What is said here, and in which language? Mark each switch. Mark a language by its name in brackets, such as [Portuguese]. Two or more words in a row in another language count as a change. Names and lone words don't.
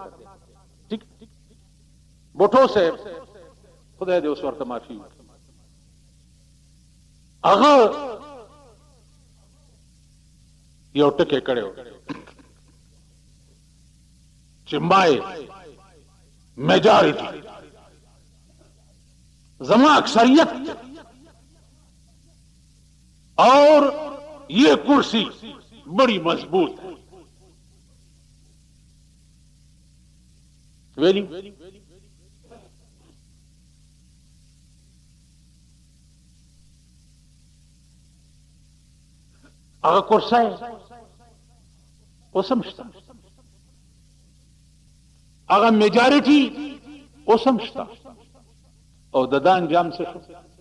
[Pashto] ټیک بوټو صاحب خدای دې اوس ورته معافي وکړي، هغه یو ټکی کړی و چې [English] my majority [Pashto] زما اکثریت [Urdu] اور یہ کرسی بڑی مضبوط ہے. [Pashto] ویلی هغه کرسی اوس هم شته، هغه میجارټي اوس هم شته، او د ده انجام څه شو؟